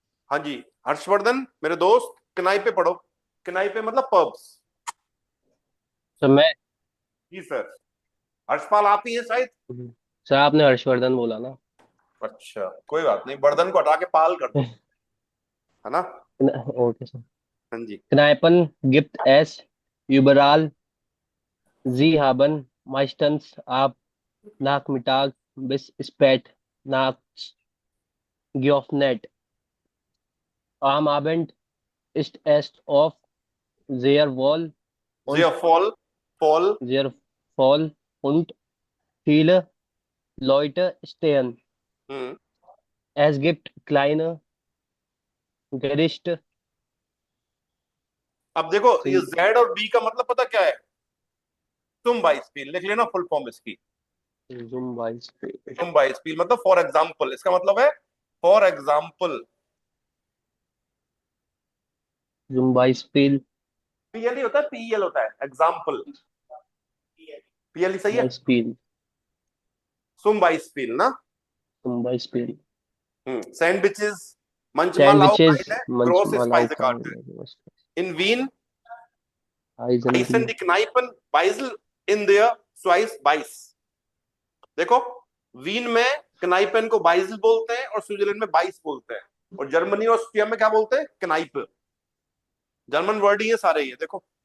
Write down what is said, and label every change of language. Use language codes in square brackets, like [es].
[hi] हाँ जी, हर्षवर्धन मेरे दोस्त, किनाई पे पढ़ो। किनाई पे मतलब पब्स। सर मैं जी सर। हर्षपाल आप ही हैं शायद। सर आपने हर्षवर्धन बोला ना। अच्छा, कोई बात नहीं, वर्धन को हटा के पाल कर दो, है ना। Okay sir. हाँ जी। [de] Kneipen gibt es überall. Sie haben meistens ab Nachmittag bis spät nachts geöffnet. Am Abend ist es oft sehr voll und फॉल sehr voll und viele Leute stehen. Es gibt kleine Gerichte. [hi] अब देखो, ये [de] Sie- [hi] Z और B का मतलब पता क्या है? तुम बाइस्पील लिख लेना, फुल फॉर्म इसकी। [de] Zum Beispiel. [hi] तुम बाइस्पील मतलब फॉर एग्जाम्पल, इसका मतलब है for example. [de] Zum Beispiel. [hi] PL ही होता है, पीएल होता है एग्जाम्पल, पीएल ही सही है। [de] Beispiel. [hi] तुम बाइस्पील ना। [de] Zum Beispiel. सैंडविचेस, manchmal auch Sandwiches, eine große manchmal auch Speisekarte. In Wien heißen die Kneipen Beisel in der Schweiz Beiß। [hi] देखो, वीन में कनाइपन को बाइजल बोलते हैं और स्विट्जरलैंड में बाइस बोलते हैं, और जर्मनी और ऑस्ट्रिया में क्या बोलते हैं? कनाइप। जर्मन वर्ड ही है सारे, ये देखो।